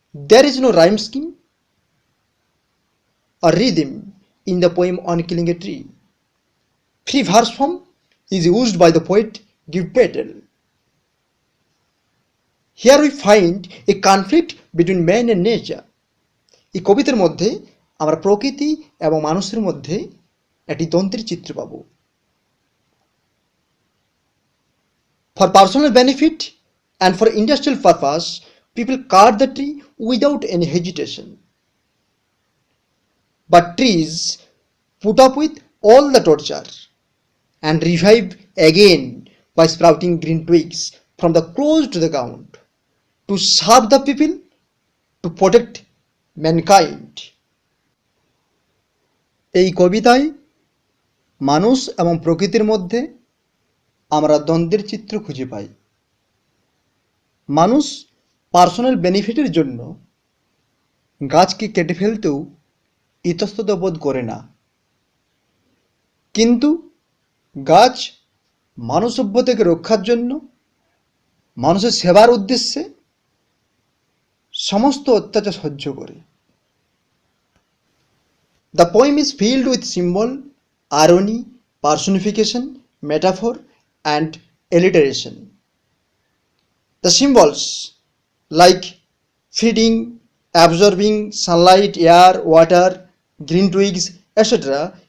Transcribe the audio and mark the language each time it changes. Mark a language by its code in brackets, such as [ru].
[en] There is no rhyme scheme or rhythm in the poem On Killing a Tree. Free verse form is used by the poet Give Patel. Here we find a conflict between man and nature. [bn] এই কবিতার মধ্যে আমরা প্রকৃতি এবং মানুষের মধ্যে একটি দ্বন্দ্বের চিত্র পাব। [en] For personal benefit and for industrial purpose, people cut the tree without any hesitation. But trees put up with all the torture and revive again by sprouting green twigs from the close to the ground to serve the people, to protect mankind. [bn] এই কবিতায় মানুষ এবং প্রকৃতির মধ্যে আমরা দ্বন্দ্বের চিত্র খুঁজে পাই। মানুষ পার্সোনাল বেনিফিটের জন্য গাছকে কেটে ফেলতেও ইতস্তত বোধ করে না, কিন্তু গাছ মানব সভ্যতাকে রক্ষার জন্য, মানুষের সেবার উদ্দেশ্যে সমস্ত অত্যাচার সহ্য করে। [en] The poem is filled with symbol, irony, personification, metaphor and alliteration. The symbols like feeding, absorbing sunlight, air, water, green twigs, etc.